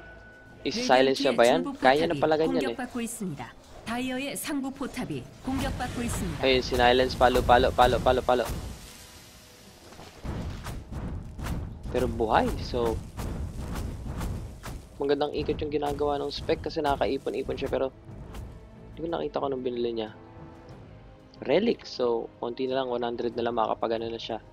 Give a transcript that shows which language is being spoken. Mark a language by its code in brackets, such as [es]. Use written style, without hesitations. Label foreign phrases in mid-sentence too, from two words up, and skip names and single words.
[tl] Is-silence siya ba yan? Kaya na pala ganyan eh. [ko] 공격받고 있습니다. 다이어의 상부 포탑이 공격받고 있습니다. [tl] Ayun, sinilence, palo. Pero buhay, so magandang ikot yung ginagawa ng spec kasi nakakaipon-ipon siya pero hindi ko nakita ko nung binili niya. Relic, so konti na lang, 100 na lang makakapagano na siya.